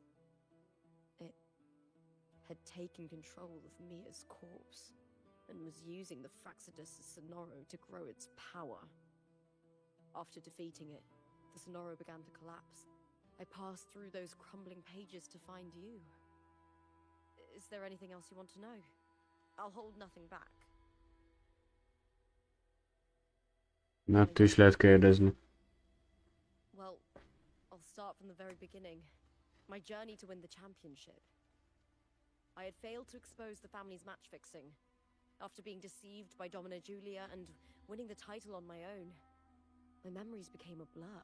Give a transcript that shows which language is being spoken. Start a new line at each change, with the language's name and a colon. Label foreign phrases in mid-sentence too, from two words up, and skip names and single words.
English: It had taken control of Mia's corpse, and was using the Fraxidus' Sonoro to grow its power. After defeating it, the Sonoro began to collapse. I passed through those crumbling pages to find you. Is there anything else you want to know? I'll hold nothing back.
Hungarian: Mert is lehet kérdezni.
English: Well, I'll start from the very beginning. My journey to win the championship. I had failed to expose the family's match-fixing. After being deceived by Domina Julia and winning the title on my own, my memories became a blur.